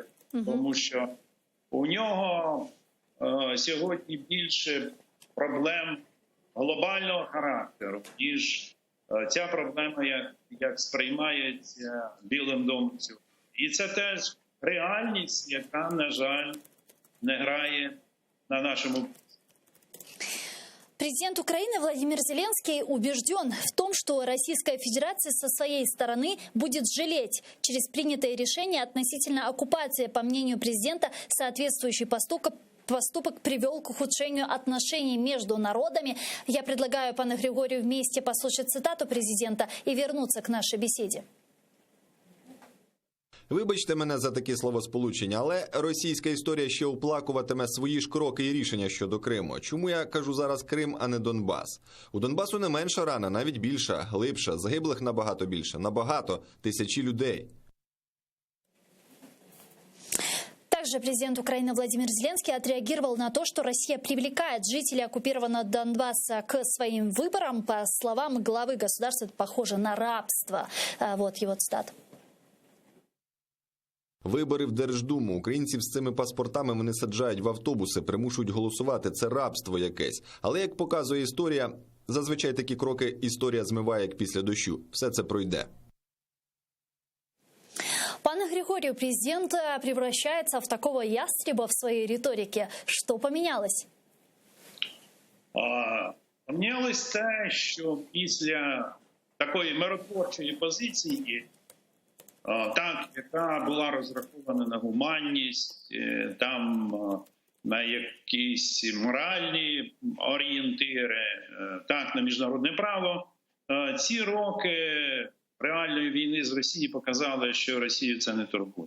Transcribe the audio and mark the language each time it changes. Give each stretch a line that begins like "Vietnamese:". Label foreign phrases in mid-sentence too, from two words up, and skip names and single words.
Ukrainian: Тому що у нього сьогодні більше проблем глобального характеру, ніж ця проблема, як сприймається Білим домом сьогодні. І це теж реальність, яка, на жаль, не грає на нашому.
Russian: Президент Украины Владимир Зеленский убежден в том, что Российская Федерация со своей стороны будет жалеть через принятое решение относительно оккупации. По мнению президента, соответствующий поступок привел к ухудшению отношений между народами. Я предлагаю пану Григорию вместе послушать цитату президента и вернуться к нашей беседе.
Ukrainian: Вибачте мене за такі словосполучення, але російська історія ще оплакуватиме свої ж кроки і рішення щодо Криму. Чому я кажу зараз Крим, а не Донбас? У Донбасу не менша рана, навіть більша, глибша, загиблих набагато більше, набагато, тисячі людей.
Russian: Также президент Украины Владимир Зеленский отреагировал на то, что Россия привлекает жителей оккупированного Донбасса к своим выборам. По словам главы государства, это похоже на рабство. Вот его цитата.
Ukrainian: Вибори в Держдуму. Українців з цими паспортами вони саджають в автобуси, примушують голосувати. Це рабство якесь. Але, як показує історія, зазвичай такі кроки історія змиває, як після дощу. Все це пройде.
Russian: Пане Григорию, президент превращается в такого ястреба в своей риторике. Что поменялось?
Ukrainian: Помінялось те, що після такої миротворчої позиції, так, яка була розрахована на гуманність, там на якісь моральні орієнтири, так, на міжнародне право, ці роки реальної війни з Росією показали, що Росію це не турбує.